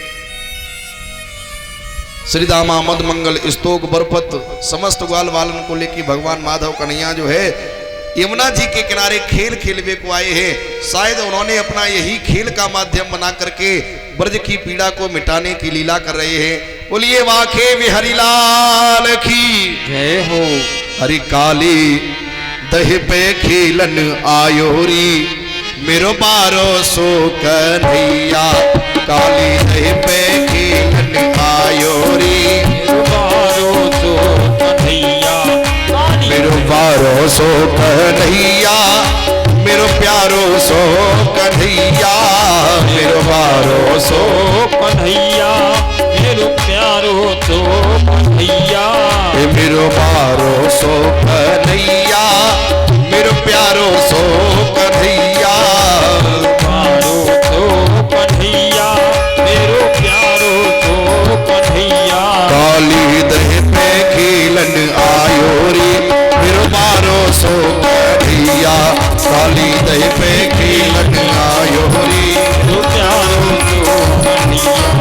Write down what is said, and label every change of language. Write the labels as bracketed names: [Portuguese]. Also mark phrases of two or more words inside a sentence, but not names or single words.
[Hindi] श्री दामा मद मंगल स्तोक बरपत समस्त ग्वाल वालन को लेकर भगवान माधव कन्हैया जो है यमुना जी के किनारे खेल खेलवे को आए हैं। शायद उन्होंने अपना यही खेल का माध्यम बना करके ब्रज की पीड़ा को मिटाने की लीला कर रहे हैं। बोलिए वाके बिहारी लाल की जय हो। [Braj] हरि काली दह पे खेलन आयोरी मेरो बारो सो कन्हैया। काली दह पे खेलन आयोरी मेरो बारो सो कन्हैया। मेरो बारो सो कन्हैया, मेरो प्यारो सो कन्हैया। मेरो बारो सो कन्हैया, मेरो प्यारो सो कन्हैया। मेरो बारो सो कन्हैया, मेरो प्यारो सो कन्हैया। बारो सो कन्हैया, मेरो प्यारो सो कन्हैया। काली दह पे खेलन आयोरी मेरो बारो सो कन्हैया। काली दह पे खेलन आयोरी मेरो प्यारो सो कन्हैया।